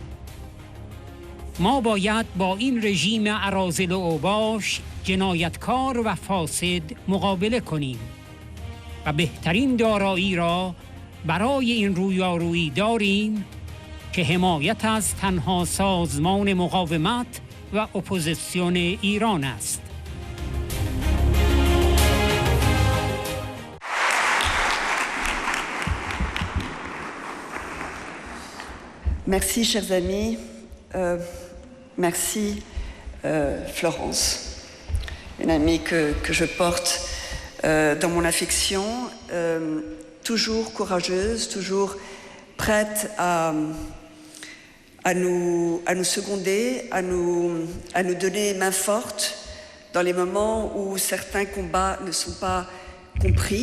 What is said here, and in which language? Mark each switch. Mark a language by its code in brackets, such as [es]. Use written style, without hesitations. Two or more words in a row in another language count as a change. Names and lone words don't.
[fa] ما باید با این رژیم اراذل و اوباش، جنایتکار و فاسد مقابله کنیم و بهترین دارایی را برای این رویارویی داریم که حمایت از تنها سازمان مقاومت و اپوزیسیون ایران است. [fr] Merci, chers amis. Merci, Florence, une amie que je porte dans mon affection, toujours courageuse, toujours prête à nous seconder, à nous donner main forte dans les moments où certains combats ne sont pas compris.